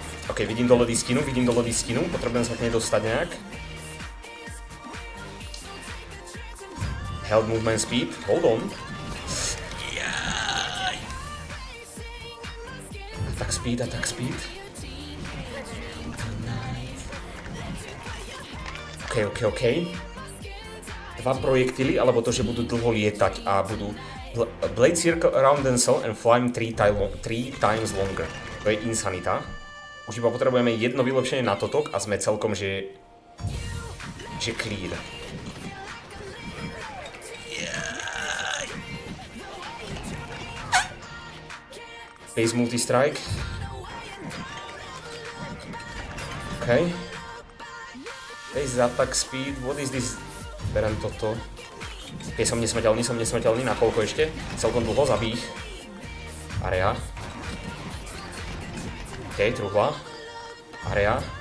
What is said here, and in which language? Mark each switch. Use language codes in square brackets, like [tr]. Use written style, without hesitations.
[sk] OK, vidím dole diskinu, potrebujem sa k nej dostať nejak. [en] Held movement speed, hold on. Attack speed. [sk] OK. Dva projektily, alebo to, že budú dlho lietať a budú [en] Blade circle around themselves and fly 3 times longer. [sk] To je insanita. Už iba potrebujeme jedno vylepšenie na totok a sme celkom, že clear. [en] Base multi-strike. OK. Base attack speed, what is this? [sk] Berem toto. OK, som nesmrteľný, na koľko ešte? Celkom dlho, zabij ich. Area. OK, truhla. Area.